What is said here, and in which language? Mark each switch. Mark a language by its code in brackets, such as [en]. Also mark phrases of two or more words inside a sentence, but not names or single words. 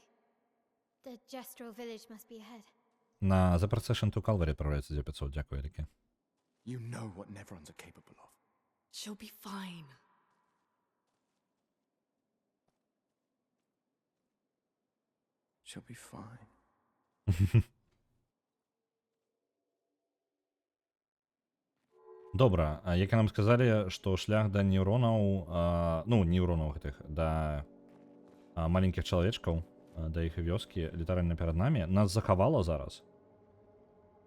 [en] The Gestural village must be ahead. [ru] На [en] The Procession to Calvary [ru] отправляется 9500, [uk] дякую, Ріки. [en] You know what Neverons are capable of. She'll be fine. She'll be fine. [be] Добра, як нам сказалі, што шлях да нейронаў, ну, нейронаў гэтых, да маленькіх чалавечкаў, да іх вёскі, літаральна перад намі, нас захавала зараз.